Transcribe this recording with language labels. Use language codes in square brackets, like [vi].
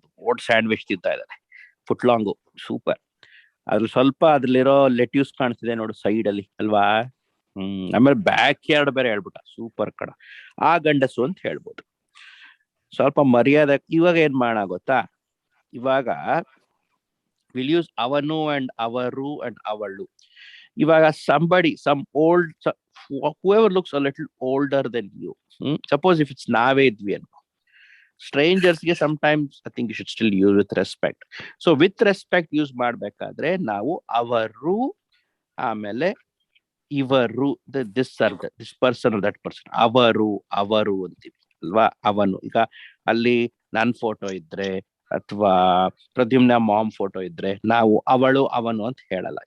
[kn] ದೊಡ್ಡ ಸ್ಯಾಂಡ್ವಿಚ್ ತಿಂತಾ ಇದ್ದಾನೆ, ಫುಟ್ ಲಾಂಗು. ಸೂಪರ್. ಅದ್ರಲ್ಲಿ ಸ್ವಲ್ಪ ಅದ್ರಲ್ಲಿರೋ ಲೆಟ್ಯೂಸ್ ಕಾಣಿಸ್ತಿದೆ ನೋಡು ಸೈಡ್ ಅಲ್ಲಿ ಅಲ್ವಾ? ಆಮೇಲೆ ಬ್ಯಾಕ್ ಯಾರ್ಡ್ ಬೇರೆ ಹೇಳ್ಬಿಟ್ಟ. ಸೂಪರ್ ಕಣ. ಆ ಗಂಡಸು ಅಂತ ಹೇಳ್ಬೋದು. ಸ್ವಲ್ಪ ಮರ್ಯಾದೆ. ಇವಾಗ ಏನ್ ಮಾಡೋಣ ಗೊತ್ತಾ? ಇವಾಗ [en] will use [kn] ಅವನು ಅಂಡ್ ಅವರು ಅಂಡ್ ಅವಳು. [en] ಇವಾಗ somebody, some old, whoever looks a little older than you. Suppose if it's [kn] ನಾವೇ ಇದ್ವಿ ಅನ್ಕೋ, ಸ್ಟ್ರೇಂಜರ್ಸ್ ಗೆ [en] sometimes I think you should still use with respect. So with respect [kn] use ಮಾಡ್ಬೇಕಾದ್ರೆ ನಾವು ಅವರು, ಆಮೇಲೆ ಇವರು, [en] this person that person, [kn] ಅವರು ಅಂತೀವಿ ಅಲ್ವಾ? ಅವನು. ಈಗ ಅಲ್ಲಿ ನನ್ ಫೋಟೋ ಇದ್ರೆ ಅಥವಾ ಪ್ರದ್ಯುಮ್ನ ಮಾಮ್ ಫೋಟೋ ಇದ್ರೆ ನಾವು ಅವಳು ಅವನು ಅಂತ ಹೇಳಲ್ಲ.